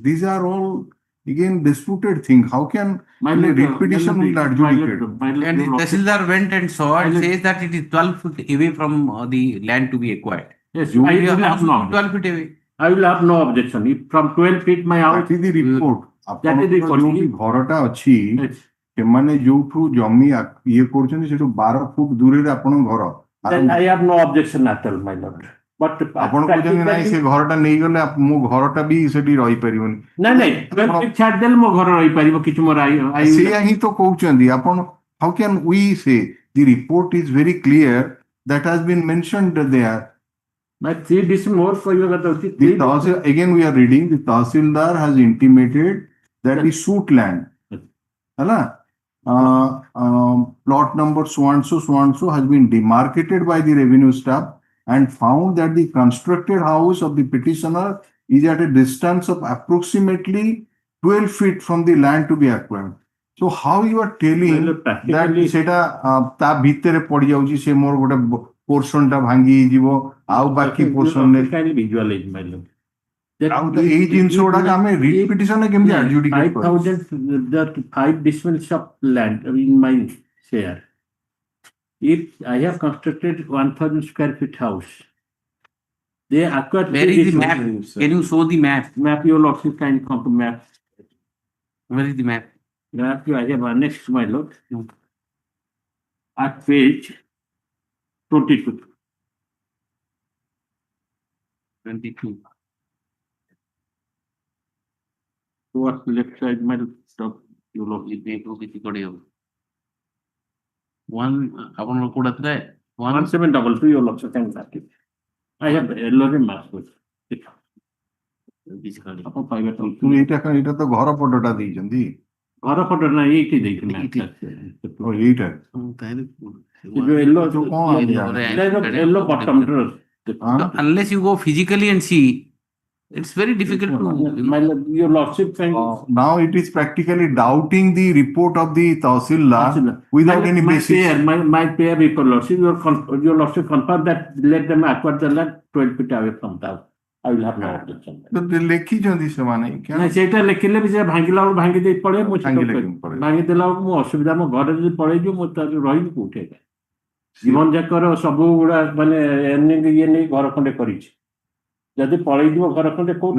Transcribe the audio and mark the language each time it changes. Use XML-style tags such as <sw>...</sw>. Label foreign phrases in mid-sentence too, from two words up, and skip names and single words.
<en>these are all again disputed thing. How can repetition will adjudicate? And the Tahsildar went and saw and says that it is 12 feet away from the land to be acquired. Yes, You I will will have have no 12 feet away. I will have no objection. If from 12 feet my house, That is the report. that is the</en> <or>ଆପଣଙ୍କର ଯୋଉଠି ଘରଟା ଅଛି</or> <en>yes,</en> <or>ସେମାନେ ଯୋଉଠୁ ଜମି ଇଏ କରୁଛନ୍ତି ସେଠୁ 12 ଫୁଟ ଦୂରରେ ଆପଣଙ୍କ ଘର</or> <en>then I have no objection at all, my lord. But</en> <or>ଆପଣ କହୁଛନ୍ତି ନାଇଁ ସେ ଘରଟା ନେଇଗଲେ ମୋ ଘରଟା ବି ସେଠି ରହିପାରିବନି ନାଇଁ ନାଇଁ 12 feet ଛାଡିଦେଲେ ମୋ ଘର ରହିପାରିବ କିଛି ମୋର ସେଇଆ ହିଁ ତ କହୁଛନ୍ତି ଆପଣ</or> <en>how can we say the report is very clear that has been mentioned there. But see this more</en> <or>କହିବା କଥା ହଉଛି</or> <en>The Tahsil, again we are reading, the Tahsildar has intimated that the suit land, hala, plot number so and so has been demarcated by the revenue staff and found that the constructed house of the petitioner is at a distance of approximately 12 feet from the land to be acquired. So how you are telling that</en> <or>ସେଟା ତା ଭିତରେ ପଡି ଯାଉଛି ସେ ମୋର ଗୋଟେ portion ଟା ଭାଙ୍ଗି ଯିବ ଆଉ ବାକି portion ରେ</or> <en>visualize my lord.</en> <or>ଆଉ ତ ଏଇ ଜିନିଷ ଗୁଡାକ ଆମେ repetition ରେ କେମିତି adjudicate କରିବା?</or> <en>5,000 that 5 decimals of land in my share. If I have constructed 1,000 square feet house, they acquired. Where is the map? Can you show the map? Map your lordship can come to map. Where is the map? Map I have annexed, my lord. At page 22. 22. Towards the left side, my lord. You lordship.</en> <or>କିଛି କରିହେବ one ଆପଣଙ୍କର କୋଉଟା ଥିଲା</or> <en>1722 your lordship can map it. I have a map with it.</en> <or>ଆପଣ ପାଇବେ ତ ଏଇଟା ତ ଘର ପଟଟା ଦେଇଛନ୍ତି ଘର ଫଟୋ ନା ଏଇଠି ଦେଇଥିଲି ଏଇଟା</or> <en>yellow bottom. Unless you go physically and see, it's very difficult to. My your lordship can. Now it is practically doubting the report of the Tahsildar without any basis. My pair report lordship, your lordship confirm that let them acquire the land 12 feet away from the house. I will have no objection.</en> <or>ଲେଖିଛନ୍ତି ସେମାନେ ସେଇଟା ଲେଖିଲେ ବି ସେ ଭାଙ୍ଗିଲା ବେଳକୁ ଭାଙ୍ଗି ଦେଇ ପଳେଇ ମୁଁ ଭାଙ୍ଗି ଦେଲା ବେଳକୁ ମୁଁ ଅସୁବିଧା ମୋ ଘରେ ଯଦି ପଳେଇଯିବ ମୁଁ ରହିବି କୋଉଠି ଜୀବନ ଯାକର ସବୁ ଗୁଡା ମାନେ ଇଏ ନେଇ ଘର ଖଣ୍ଡେ କରିଛି ଯଦି ପଳେଇଯିବ ଘର ଖଣ୍ଡେ କୋଉଠି</or>